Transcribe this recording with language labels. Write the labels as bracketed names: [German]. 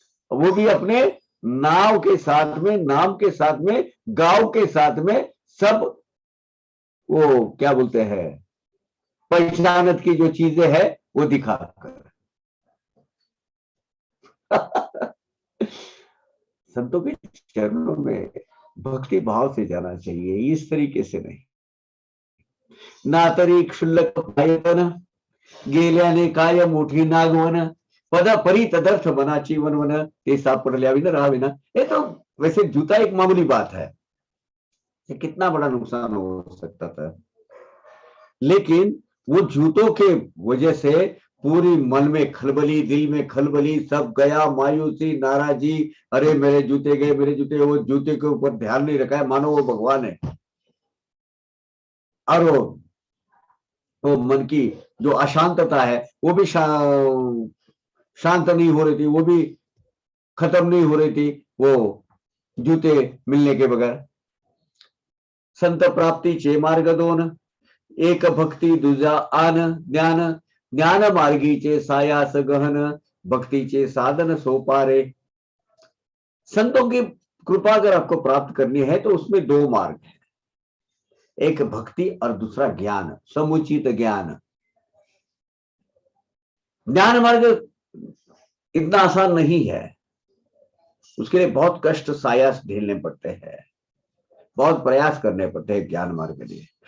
[Hindi] वो भी अपने नाव के साथ में, नाम के साथ में, गांव के साथ में, सब वो क्या बोलते हैं, पहचानत की जो चीजें हैं वो दिखाकर। संतों के चरणों में भक्ति भाव से जाना चाहिए, इस तरीके से नहीं। [Marathi] ना तरी क्षुल्लक पायतन गेल्याने काय मोठी नागवन पद परी तदर्थ मनाची वनवन ते सापडल्या विना राहावे ना। [Hindi] ये तो वैसे जूता एक मामूली बात है, ये कितना बड़ा नुकसान हो सकता था, लेकिन वो जूतों के वजह से पूरी मन में खलबली, दिल में खलबली, सब गया, मायूसी, नाराजी, अरे मेरे जूते गए, मेरे जूते। वो जूते के ऊपर ध्यान नहीं रखा है, मानो वो भगवान है। और वो मन की जो अशांतता है वो भी शांत नहीं हो रही थी, वो भी खत्म नहीं हो रही थी, वो जूते मिलने के बगैर। [Marathi] संत प्राप्तीचे मार्ग दोन, एक भक्ती दुजा आन ज्ञान, ज्ञान मार्गीचे सायास गहन, भक्तीचे साधन सोपारे। [Hindi] संतों की कृपा अगर आपको प्राप्त करनी है तो उसमें दो मार्ग है, एक भक्ति और दूसरा ज्ञान, समुचित ज्ञान। ज्ञान मार्ग इतना आसान नहीं है, उसके लिए बहुत कष्ट सायास झेलने पड़ते हैं, बहुत प्रयास करने पड़ते हैं ज्ञान मार्ग के लिए।